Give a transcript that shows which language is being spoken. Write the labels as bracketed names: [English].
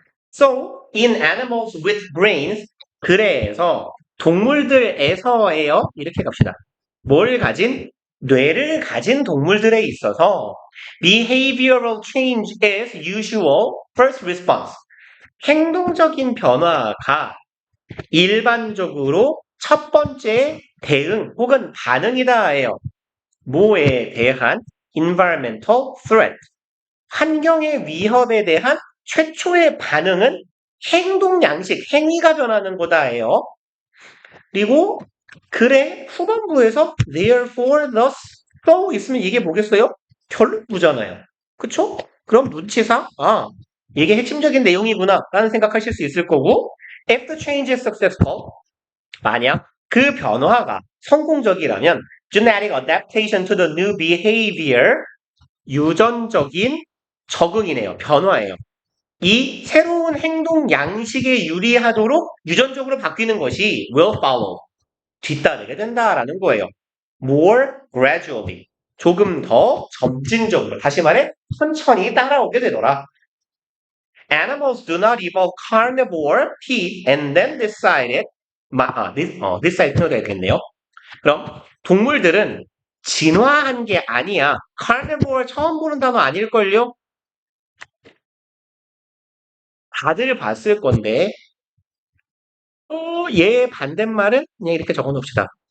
[English] So, in animals with brains, [Korean] 그래서 동물들에서예요. 이렇게 갑시다. 뭘 가진? 뇌를 가진 동물들에 있어서 [English] behavioral change is usual first response. [Korean] 행동적인 변화가 일반적으로 첫 번째 대응 혹은 반응이다예요. 뭐에 대한 environmental threat. 환경의 위협에 대한 최초의 반응은 행동 양식, 행위가 변하는 거다예요. 그리고 글의 후반부에서 therefore, thus, so 있으면 이게 뭐겠어요? 결론부잖아요. 그쵸? 그럼 눈치상, 이게 핵심적인 내용이구나 라는 생각하실 수 있을 거고 [English] if the change is successful, [Korean] 만약 그 변화가 성공적이라면 [English] genetic adaptation to the new behavior, [Korean] 유전적인 적응이네요. 변화예요. 이 새로운 행동 양식에 유리하도록 유전적으로 바뀌는 것이 [English] will follow, [Korean] 뒤따르게 된다라는 거예요. [English] more gradually, [Korean] 조금 더 점진적으로, 다시 말해 천천히 따라오게 되더라. [English] Animals do not evolve carnivore teeth and then decided, decide [Korean] 표현해야 되겠네요. 그럼 동물들은 진화한 게 아니야. carnivore 처음 보는 단어 아닐걸요? 다들 봤을 건데 얘의 반대말은 그냥 이렇게 적어 놓읍시다.